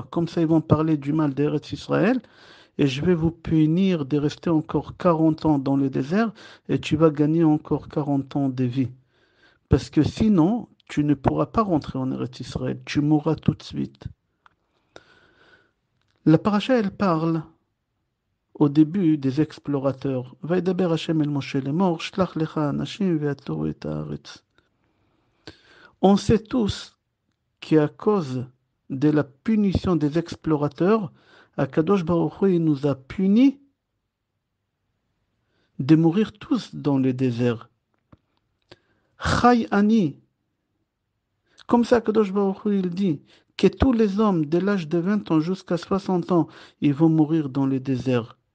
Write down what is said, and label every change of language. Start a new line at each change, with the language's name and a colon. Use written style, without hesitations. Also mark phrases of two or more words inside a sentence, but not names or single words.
French: Comme ça, ils vont parler du mal d'Eretz Israël. Et je vais vous punir de rester encore 40 ans dans le désert et tu vas gagner encore 40 ans de vie. Parce que sinon, tu ne pourras pas rentrer en Eretz Israël, tu mourras tout de suite. La paracha, elle parle au début des explorateurs.
Hebrew: וידבר השם אל משה לאמר, שלח לך אנשים ויתורו את הארץ.
French: On sait tous qu'à cause de la punition des explorateurs,
Hebrew: הקדוש ברוך הוא,
French: il nous a punis de mourir tous dans le désert.
Hebrew: חי אני,
French: comme ça
Hebrew: קדוש ברוך הוא,
French: il dit que tous les hommes de l'âge de 20 ans jusqu'à 60 ans, ils vont mourir dans le désert.